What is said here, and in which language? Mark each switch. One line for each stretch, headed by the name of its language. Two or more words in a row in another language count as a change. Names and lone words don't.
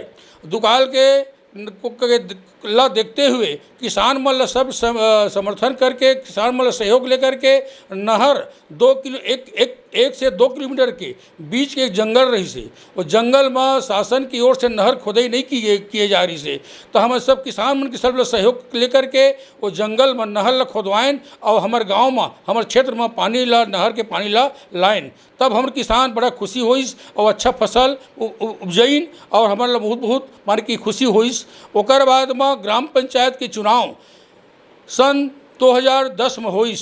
Chhattisgarhi: दुकाल के ला देखते हुए किसान मन सब समर्थन करके, किसान मन सहयोग लेकर के नहर 1 से 2 किलोमीटर के बीच के एक जंगल रही से, वो जंगल में शासन की ओर से नहर खोदाई नहीं किए जा रही से। तो हम सब किसान मन के सब सहयोग लेकर के वो जंगल में नहर ला खोदवाएं और हमारे गांव में, हमारे क्षेत्र में पानी ला, नहर के पानी ला लाइन। तब हमारे किसान बड़ा खुशी होइस और अच्छा फसल उपजईन और हमारे बहुत मार की खुशी होइस। ओकर बाद में ग्राम पंचायत के चुनाव सन 2010 में होइस।